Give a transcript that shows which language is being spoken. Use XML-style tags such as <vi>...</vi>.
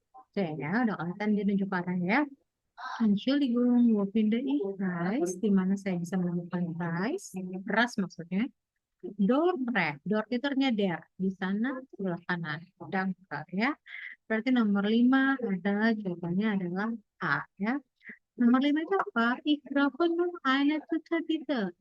<id>C ya, udah kelihatan dia nunjuk arahnya ya.</id> <de>Entschuldigung, wo finde ich Reis?</de> <id>Di mana saya bisa menemukan Reis? Beras maksudnya. Dort, Dort itu artinya der. Di sana sebelah kanan. Danke ya. Berarti nomor 5 adalah jawabannya adalah A ya. Nomor 5 itu apa?</id> <de>Ich brauche noch eine Tüte bitte.</de>